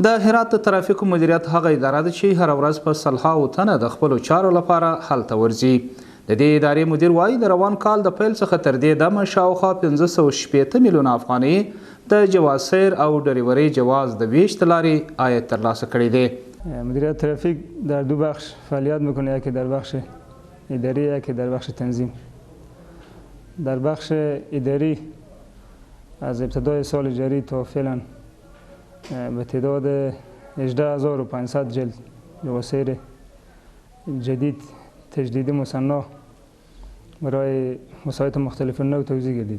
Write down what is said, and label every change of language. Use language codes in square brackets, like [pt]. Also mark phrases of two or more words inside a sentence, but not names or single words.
[ps] د هرات د ترافیکو مدیریت هغه اداره ده چې هر ورځ په سلهاوو تنه د خپلو چارو لپاره هلته ورځي. د دې ادارې مدیر وایي د روان کال د پیل څخه تر دې دمه شاوخوا 560 میلیون افغانۍ د جواسیر او ډریورۍ جواز د ویش له لارې عاید ترلاسه کړی دی. [fa] مدیریت ترافیک در دو بخش فعالیت میکنه، یکی در بخش اداری، یکی در بخش تنظیم. در بخش اداری از ابتدای سال جاری تا فعلا به تعداد 18500 جلد جواسیر جدید تجدیدی مصنع برای مسائط مختلف نوع توزیع گردیده.